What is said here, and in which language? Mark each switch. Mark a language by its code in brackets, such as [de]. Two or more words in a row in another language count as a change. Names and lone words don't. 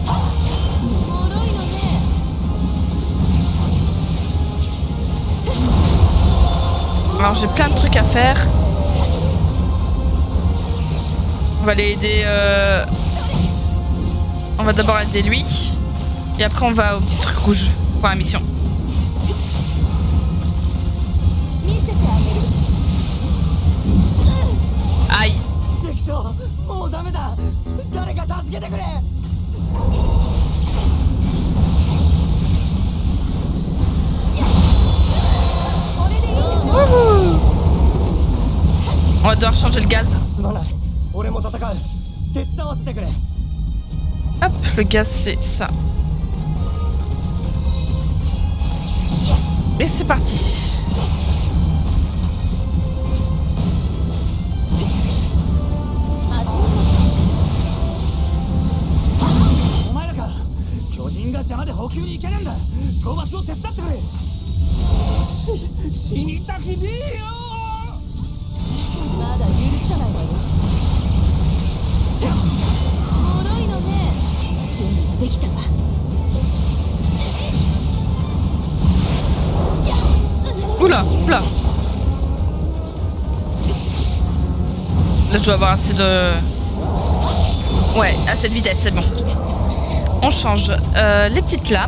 [fr] Alors j'ai plein de trucs à faire. On va aller aider... On va d'abord aider lui. Et après, on va au petit truc rouge pour la mission. [ja] 見せてあげる [fr] Aïe. [ja] 関所もうダメだ誰か助けてくれ [fr] Wouhou. On va devoir changer le gaz. [ja] すまない俺も戦う手伝わせてくれ [fr] Hop, le gaz, c'est ça. Et c'est parti. [ja] お前らか巨人が邪魔で補給に行けねえんだ討伐を手伝ってくれ死にたきねえよまだ許さないわよ脆いのね準備ができたわ [fr] Oula, oula. Là, je dois avoir assez de... Ouais, assez de vitesse, c'est bon. On change les petites lames.